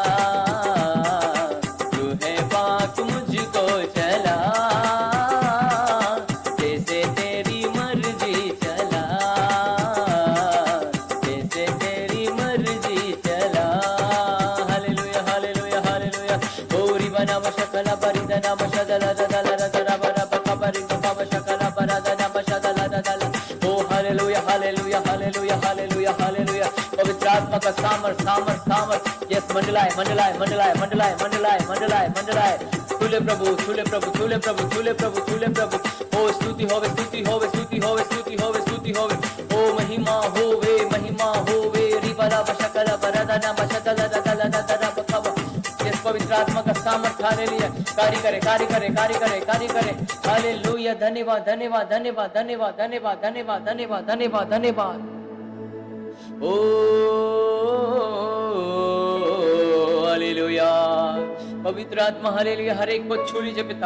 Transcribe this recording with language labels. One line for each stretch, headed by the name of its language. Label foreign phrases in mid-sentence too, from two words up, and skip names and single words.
Hindi: रूह पाक मुझको चला, जैसे तेरी मर्जी चला, जैसे तेरी मर्जी चला। हालेलुया हालेलुया हालेलुया। ओ रिबना मशकला परिदना मशदला दला हालेलुया हालेलुया हालेलुया हालेलुया हालेलुया। पवित्र आत्मा का सामर्थ सामर्थ सामर्थ यस मंडलाए मंडलाए मंडलाए मंडलाए मंडलाए मंडलाए मंडलाए। छूले प्रभु छूले प्रभु छूले प्रभु छूले प्रभु छूले प्रभु। ओ स्तुति होवे स्तुति होवे स्तुति होवे स्तुति होवे स्तुति होवे। ओ महिमा होवे रिबला बशकला बरदना बशकला ददला ददला बकवा। यस पवित्र आत्मा का सामर्थ हालेलुया कार्य करे कार्य करे कार्य करे कार्य करे। हालेलुया धन्यवाद धन्यवाद धन्यवाद धन्यवाद धन्यवाद धन्यवाद धन्यवाद धन्यवाद धन्यवाद। ओ हालेलुया पवित्र आत्मा हालेलुया हर एक को छू लीजिए पिता।